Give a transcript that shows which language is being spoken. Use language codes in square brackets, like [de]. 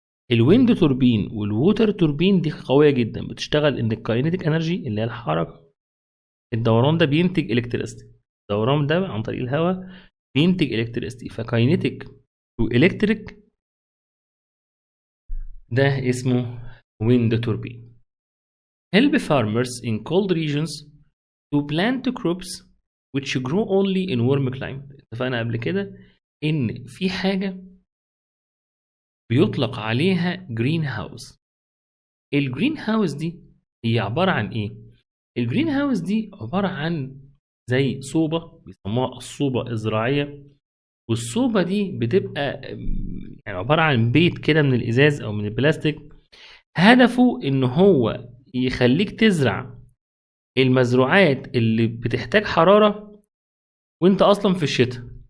[ar] الويند توربين والووتر توربين دي قويه جدا، بتشتغل ان الكاينيتيك انرجي اللي هي الحركه، الدوران ده بينتج الكتريستي. الدوران ده عن طريق الهواء بينتج الكتريستي، فكاينيتيك تو الكتريك ده اسمه wind turbine. [en] Help farmers in cold regions to plant crops which grow only in warm climate. [ar] اتفقنا قبل كده ان في حاجة بيطلق عليها جرين هاوس. الجرين هاوس دي هي عبارة عن ايه؟ الجرين هاوس دي عبارة عن زي صوبة بيسموها الصوبة الزراعية، والصوبة دي بتبقى يعني عبارة عن بيت كده من الإزاز أو من البلاستيك، هدفه إن هو يخليك تزرع المزروعات اللي بتحتاج حرارة وانت أصلا في الشتاء.